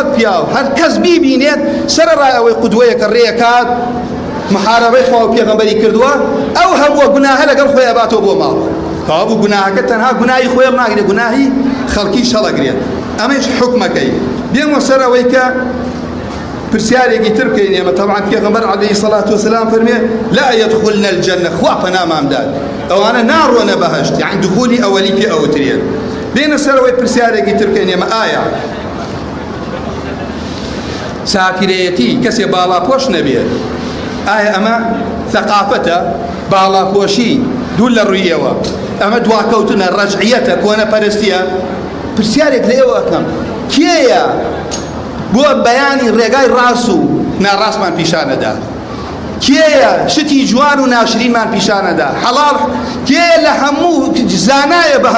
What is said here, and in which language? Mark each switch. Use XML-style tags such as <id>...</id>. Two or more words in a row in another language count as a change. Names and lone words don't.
<ckb>پیاو هەر کەس بیبینێت سەرەڕای ئەوەی قودوەیە کە ڕێیەکات محارەبەی خوا و پێغەمبەری کردووە ئەو هەمووە گوناهە لەگەڵ خۆی ئەباتەوە بۆ ماڵ کەوابوو گوناهەکە تەنها گوناهی خۆی ناگرێت گوناهی خەڵکیش هەڵەگرێت ئەمەش حکمەکەی بێمە سەر ئەوەی کە پرسیارێکی تر بکەین ئێمە طبعا پێغەمبەر</ckb> <ar>عەلەیهی سەڵات وسەلام</ar> <ckb>فەرمێ</ckb> <ar>لا يدخلن الجنة</ar> <ckb>خوا پەنامان داد ئەوانە ناڕۆنە بەهەشت یعنی دخولی ئەوەلی پێ ئەوترێن بێنە سەرەوەی پرسیارێکی تر بکەین ئێمە ئایا ساپیرەیەتی کەسێ باڵاپۆش نەبێت ئایا ئەمە ثەقافەتە باڵاپۆشی دوو لە ڕوویەوە ئەمە دواکەوتنە ڕەجعیەتە کۆنەپەرستیە پرسیارێک لە ئێوە ئەکەم کێیە بۆ بەیانی ڕێگای ڕاست و ناڕاستمان پیشانەدا کێیە شتی جوان و ناشرینمان پیشانەدا حەڵاڵ کێیە لە هەموو زانایە بە</ckb>